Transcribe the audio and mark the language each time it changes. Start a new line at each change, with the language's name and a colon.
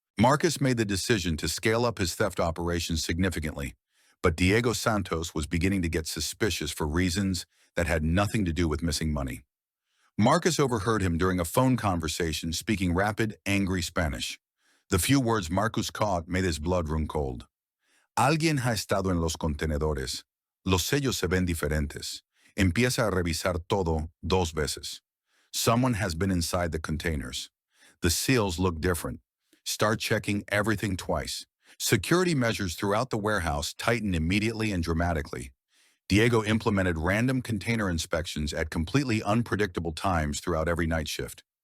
English: Marcus made the decision to scale up his theft operations significantly, but Diego Santos was beginning to get suspicious for reasons that had nothing to do with missing money. Marcus overheard him during a phone conversation speaking rapid, angry Spanish. The few words Marcus caught made his blood run cold.
Spanish: Alguien ha estado en los contenedores. Los sellos se ven diferentes. Empieza a revisar todo 2 veces.
English: Someone has been inside the containers. The seals look different. Start checking everything twice. Security measures throughout the warehouse tightened immediately and dramatically. Diego implemented random container inspections at completely unpredictable times throughout every night shift.